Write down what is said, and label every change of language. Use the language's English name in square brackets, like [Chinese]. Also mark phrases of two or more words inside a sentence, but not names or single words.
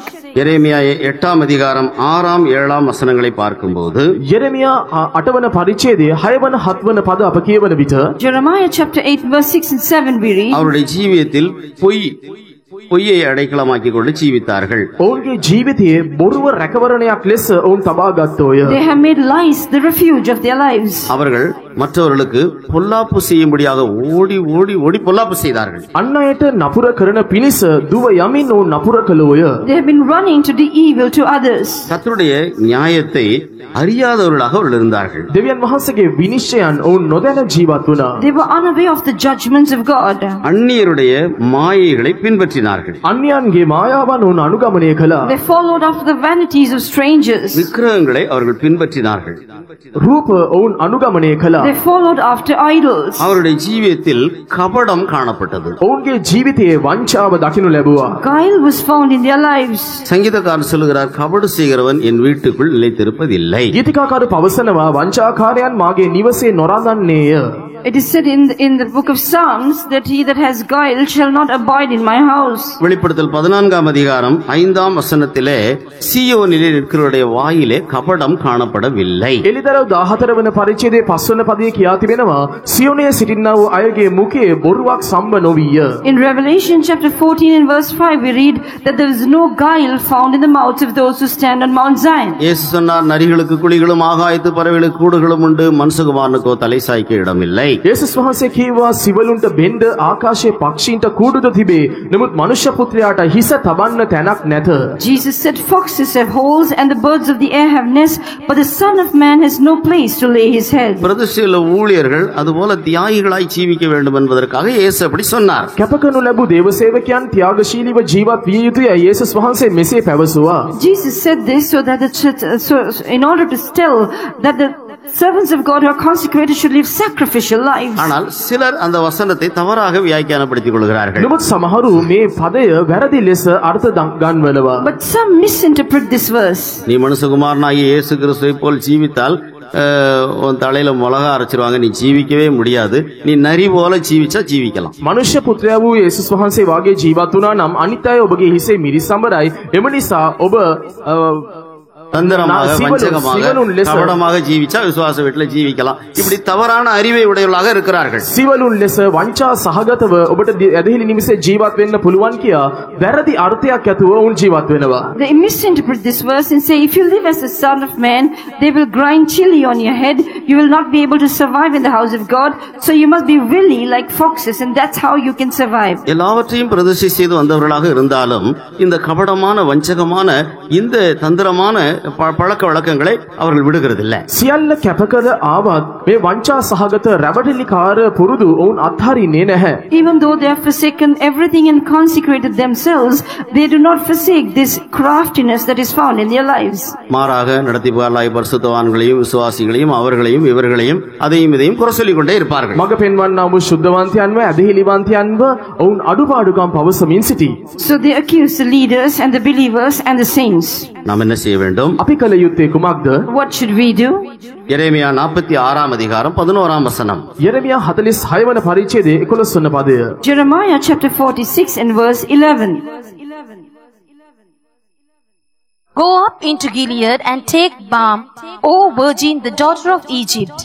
[Tamil] எரேமியா 8 அதிகாரம் 6, 7 வசனங்களை பார்க்கும்போது [Sinhala] යෙරෙමියා 8 වන පරිච්ඡේදයේ 6 වන 7 වන පද අප කියවන විට [English] Jeremiah chapter 8 verse 6 and 7 we read, [Tamil] அவருடைய ஜீவியத்தில் பொய்யை அடைக்கலமாக்கிக் கொண்டு ஜீவித்தார்கள். [Sinhala] ඔවුන්ගේ ජීවිතයේ බොරුව රැකවරණයක් ලෙස ඔවුන් තබා ගත්තෝය. [English] they have made lies the refuge of their lives. [Tamil] அவர்கள் மற்றவர்களுக்கு பொல்லாப்பு செய்யும்படியாக ஓடி ஓடி ஓடி பொல்லாப்பு செய்தார்கள். [Sinhala] අන් අයට නපුර කරන පිණිස දුව යමින් ඔවුන් නපුර කළෝය. [English] They have been running to do evil to others. [Tamil] கர்த்தருடைய நியாயத்தை அறியாதவர்களாக அவர்கள் இருந்தார்கள். [Sinhala] දෙවියන් වහන්සේගේ විනිශ්චයන් ඔවුන් නොදැන ජීවත් වුණා. [English] They were unaware of the judgments of God. [Tamil] அந்நியருடைய மாயைகளை பின்பற்றினார்கள். [Sinhala] අන්‍යයන්ගේ මායාවන් ඔවුන් අනුගමනය කළා. [English] They followed after the vanities of strangers. [Tamil] விக்கிரகங்களை அவர்கள் பின்பற்றினார்கள். [Sinhala] රූප ඔවුන් අනුගමනය කළා. [English] They followed after idols. [Tamil] அவருடைய ஜீவியத்தில் கபடம் காணப்பட்டது. [Sinhala] ඔවුන්ගේ ජීවිතයේ වංචාව දකිනු ලැබුවා. [English] Guile was found in their lives. [Tamil] சங்கீதக்காரர் சொல்லுகிறார், கபடு செய்கிறவன் என் வீட்டுக்குள் நிலைத்திருப்பதில்லை. [Sinhala] ගීතිකාකාරු පවසනවා වංචාකාරයන් මාගේ නිවසේ නොරඳන්නේය. [English] It is said in the book of Psalms that he that has guile shall not abide in my house. [Tamil] வெளிப்படுத்தல் 14 அதிகாரம் 5 வசனத்திலே சீயோனிலே நிற்கிறவருடைய வாயிலே கபடம் காணப்படவில்லை. [Sinhala] එලිදරව් 14 වන පරිච්ඡේදයේ 5 වන පදයේ කියා තිබෙනවා සියෝනයේ සිටින්නා වූ අයගේ මුඛයේ බොරුවක් සම්බ නොවිය. [English] In Revelation chapter 14 and verse 5 we read that there is no guile found in the mouths of those who stand on Mount Zion. [Tamil] இயேசு சொன்னார், நரிகளுக்கு குழிகளும் ஆகாயத்து பறவைகளுக்கு கூடுகளும் உண்டு, மனுஷகுமாரனுக்கோ தலை சாய்க்க இடமில்லை. [Sinhala] යේසුස් වහන්සේ කීවා සිවලුන්ට බෙන්ඩ ආකාශයේ පක්ෂීන්ට කූඩුද තිබේ. නමුත් මනුෂ්‍ය පුත්‍රයාට හිස තබන්න තැනක් නැත. [English] Jesus said, foxes have holes and the birds of the air have nests, but the Son of Man has no place to lay his head. [Tamil] பிரதிஷ்டையுள்ள ஊழியர்கள் அதுபோல தியாகிகளாய் ஜீவிக்க வேண்டும் என்பதற்காக இயேசு அப்படி சொன்னார். [Sinhala] කැපකරනු ලැබූ දේව සේවකයන් ත්‍යාගශීලීව ජීවත් විය යුතුය. යේසුස් වහන්සේ මෙසේ පැවසුවා. [English] Jesus said this so that in order to tell that the servants of God who are consecrated should live sacrificial lives. [Tamil] ஆனால் சிலர் அந்த வசனத்தை தவறாக வியாக்கியானப்படுத்திக் கொள்கிறார்கள். [Sinhala] නමුත් සමහරු මේ පදය වැරදි ලෙස අර්ථ ගන්වනවා. [English] But some misinterpret this verse. [Tamil] நீ மனுஷகுமாரனாகிய இயேசு கிறிஸ்துவை போல் ஜீவித்தால் உன் தலையில மிளகா அரைச்சிருவாங்க, நீ ஜீவிக்கவே முடியாது. நீ நரி போல ஜீவிச்சா ஜீவிக்கலாம். [Sinhala] මනුෂ්‍ය පුත්‍රයා වූ යේසුස් වහන්සේ වාගේ ජීවත් වුණා නම් අනිත් අය ඔබගේ හිසේ මිරිස් සම්බරයි. එම නිසා ඔබ [Tamil] தந்திரமாக, வஞ்சகமாக, கபடமாக ஜீவிச்சா விசுவாச வீட்டுல ஜீவிக்கலாம். இப்படி தவறான அறிவை உடையவர்களாக இருக்கிறார்கள். [Sinhala] සිවලුන් ලෙස වංචා සහගතව ඔබට ඇදහිලි නිමිසේ ජීවත් වෙන්න පුළුවන් කියා වැරදි අර්ථයක් ඇතුව උන් ජීවත් වෙනවා. [English] They misinterpret this verse and say, if you live as the son of man, they will grind chili on your head. You will not be able to survive in the house of God. So you must be willy like foxes, and that's how you can survive. [Tamil] எல்லாவற்றையும் பிரதிஷ்டை செய்து வந்தவர்களாக இருந்தாலும் இந்த கபடமான, வஞ்சகமான, இந்த தந்திரமான பழக்க வழக்கங்களை அவர்கள் விடுகிறதில்லை. [Sinhala] සියල්ල කැපකර ආවත් මේ වංචා සහගත රැවටිලිකාර පුරුදු ඔවුන් අත්හරින්නේ නැහැ. [English] Even though they have forsaken everything and consecrated themselves, they do not forsake this craftiness that is found in their lives. [Tamil] மாறாக நடத்திப்பார்லாய் பரிசுத்தவான்களையும் விசுவாசிகளையும் அவர்களையும் இவர்களையும் அதையும் இதையும் குறை சொல்லிக் கொண்டே இருப்பார்கள். [Sinhala] මග පෙන්වන්නා වූ ශුද්ධවන්තයන්ව ඇදහිලිවන්තයන්ව ඔවුන් අඩුපාඩුකම් පවසමින් සිටී. [English] So they accuse the leaders and the believers and the saints. [Tamil] நாம் என்ன செய்ய வேண்டும்? [Sinhala] අපි කළ යුත්තේ කුමක්ද? [English] What should we do? [Tamil] எரேமியா 46 அதிகாரம் 11 வசனம். [Sinhala] යෙරමියා 46 වන පරිච්ඡේදයේ 11 වන පදය. [English] Jeremiah chapter 46 and verse 11. Go up into Gilead and take balm, O virgin, the daughter of Egypt.